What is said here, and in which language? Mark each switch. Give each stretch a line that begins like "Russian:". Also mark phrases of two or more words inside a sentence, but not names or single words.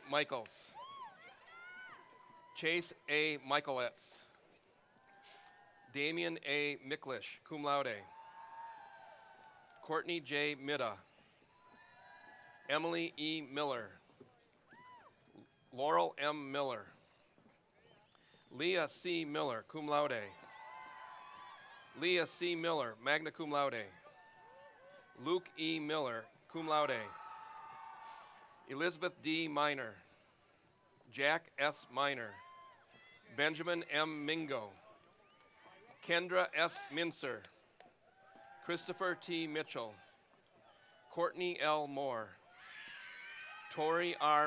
English: Michaels, Chase A. Michaeletz, Damian A.
Latin: Miklish, cum laude,
English: Courtney J. Midda, Emily E. Miller, Laurel M. Miller, Leah C. Miller,
Latin: cum laude, Leah C.
English: Miller,
Latin: magna cum laude,
English: Luke E.
Latin: Miller, cum laude,
English: Elizabeth D. Miner, Jack S. Miner, Benjamin M. Mingo, Kendra S. Mincer, Christopher T. Mitchell, Courtney L. Moore, Tori R.